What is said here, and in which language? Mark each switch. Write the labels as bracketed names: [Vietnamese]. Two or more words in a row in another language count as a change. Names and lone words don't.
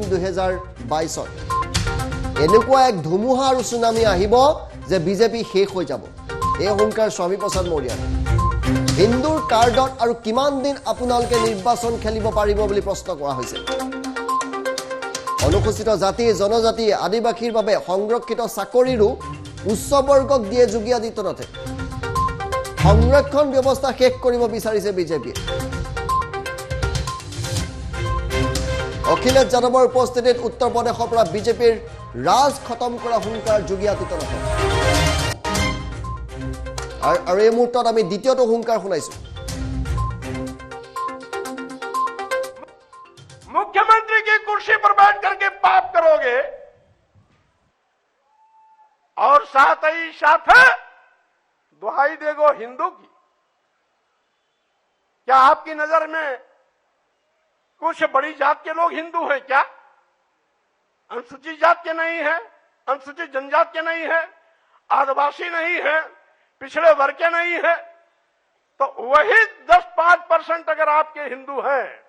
[Assamese] 2022-ত এনেকুৱা এক ধুমুহা আৰু সুনামি আহিব যে বিজেপি শেষ হৈ যাব এই হুংকাৰ স্বামী প্ৰসাদ মৌৰ্যৰ হিন্দুৰ কাৰ্ডত আৰু কিমান দিন আপোনালোকে নিৰ্বাচন খেলিব পাৰিব বুলি প্ৰশ্ন কৰা হৈছে অনুসূচিত জাতি জনজাতি আদিবাসীৰ বাবে সংৰক্ষিত চাকৰিৰো উচ্চ বৰ্গক দিয়ে যোগী আদিত্যনাথে সংৰক্ষণ ব্যৱস্থা শেষ কৰিব বিচাৰিছে বিজেপিয়ে অখিলেশ যাদৱৰ উপস্থিতিত উত্তৰ প্ৰদেশৰ পৰা বিজেপিৰ ৰাজ খতম কৰা হুংকাৰ যোগী আদিত্যনাথৰ আৰু এই মুহূৰ্তত আমি দ্বিতীয়টো হুংকাৰ শুনাইছো [Hindi] मुख्यमंत्री की कुर्सी पर बैठ करके पाप करोगे और साथ ही साथ दुहाई देगो हिंदू की क्या आपकी नजर में कुछ बड़ी जात के लोग हिंदू हैं क्या अनुसूचित जात के नहीं है अनुसूचित जनजात के नहीं है आदिवासी नहीं है पिछड़े वर्ग के नहीं है तो वही 10-5% अगर आपके हिंदू हैं